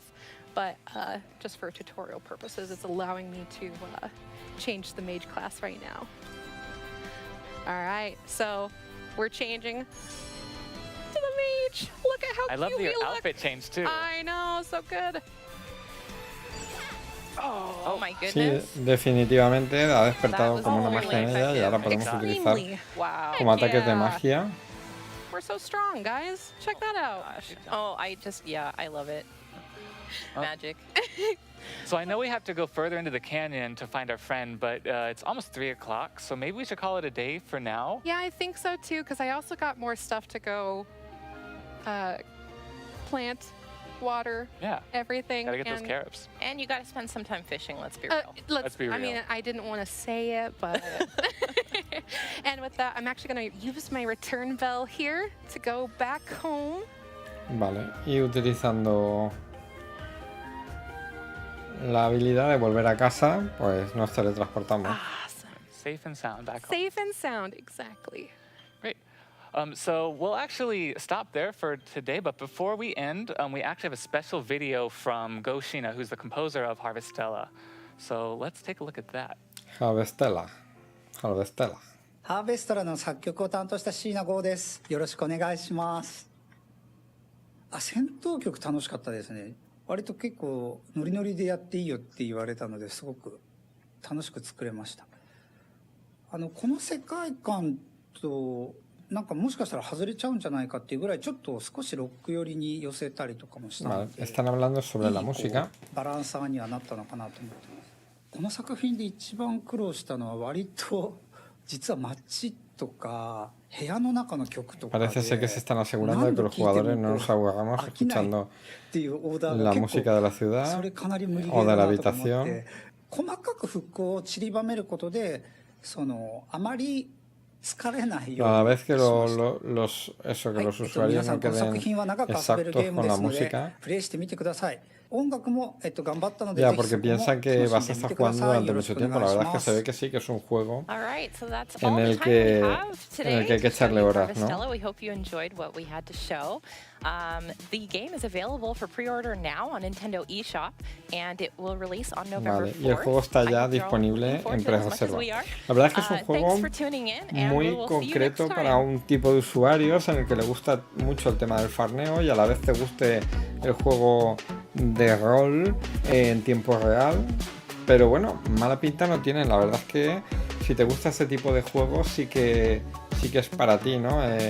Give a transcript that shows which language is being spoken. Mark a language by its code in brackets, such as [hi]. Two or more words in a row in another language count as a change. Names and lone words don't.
[en] But just for tutorial purposes, it's allowing me to change the mage class right now. All right, so we're changing to the mage. Look at how I love cute your we look. outfit change too. I know, so good. Oh my [es] Sí, [en] goodness. [es] definitivamente ha despertado [en] was [es] como una [en] really [es] magia en ella y ahora podemos [en] effective. [es] utilizar [en] Extremely. Wow. [es] como ataques de [en] Yeah. [es] magia. [en] We're so strong, guys. Check that out. Oh, I love it. Magic. So I know we have to go further into the canyon to find our friend, but it's almost 3 o'clock, so maybe we should call it a day for now. Yeah, I think so too, because I also got more stuff to go plant, water, Yeah, everything. gotta get those and, carrots. And you got to spend some time fishing, let's be real. Let's be I mean, real. I didn't want to say it, but. And with that, I'm actually going to use my return bell here to go back home. [es] Vale, y utilizando la habilidad de volver a casa, pues nos teletransportamos. [en] Awesome. Safe and sound back home. Safe and sound, exactly. Great. So we'll actually stop there for today, but before we end, we actually have a special video from Go Shina, who's the composer of Harvestella. So let's take a look at that. Harvestella. [ja] ハーベストラの作曲を担当した椎名剛です。よろしくお願いします。戦闘曲楽しかったですね。割と結構ノリノリでやっていいよって言われたのですごく楽しく作れました。この世界観となんかもしかしたら外れちゃうんじゃないかっていうぐらいちょっと少しロック寄りに寄せたりとかもしたの [es] Vale, [ja] で、 [es] están hablando sobre la [ja] いいこう [es] música. [ja] バランサーにはなったのかなと思ってます。この作品で一番苦労したのは割と実は街とか部屋の中の曲とかで [es] Parece ser que se están asegurando de que los jugadores no nos aburramos escuchando [ja] っていうオーダー [es] la [ja] が結 [es] música de la [ja] 構 [es] ciudad [ja] それかなり無理ゲ [es] o [ja] ー [es] de [ja] だ [es] la [ja] なとか思っ [es] habitación. [ja] て細かく復興を散りばめることであまり疲れないよ [es] A [ja] う [es] la [ja] に [es] vez [ja] し [es] que [ja] ました [es] los [ja] 皆 [es] usuarios [ja] さ [es] no [ja] んこの作 [es] queden [ja] 品は長く遊べるゲ [es] exactos [ja] ーム [es] con [ja] で [es] la [ja] すので [es] música. [ja] プレイしてみてください。音楽も頑張ったので [es] Ya, [ja] ぜひ [es] porque [ja] そこも [es] piensan que [ja] 楽 [es] vas [ja] し [es] a [ja] んでみ [es] estar [ja] てくだ [es] jugando [ja] さい。 [es] durante [ja] よろし [es] mucho [ja] くお [es] tiempo. [ja] 願 [es] La [ja] いし [es] verdad es que [ja] ま [es] se ve [ja] す。 [es] que sí, que es un juego [en] All right, so that's [es] en [en] all the [es] el [en] time we [es] que, [en] have [es] en [en] today [es] el que hay que [en] to show [es] echarle [en] you [es] horas, [en] Harvestella. [es] ¿no? [en] We hope you enjoyed what we had to show. The game is available for pre-order now on Nintendo eShop, and it will release on November 4th. [es] Vale, y el juego está [en] I [es] ya [en] hope you're all looking [es] disponible [en] forward [es] en [en] to it as much as [es] pre-reserva. [en] we are. [es] La verdad es que es un juego [en] Thanks for tuning in, and we [es] muy [en] will see you [es] concreto [en] next [es] para [en] time. [es] un tipo de usuarios en el que le gusta mucho el tema del farmeo y a la vez te guste el juego de rol en tiempo real. Pero bueno, mala pinta no tiene. La verdad es que si te gusta ese tipo de juegos sí que es para ti, ¿no?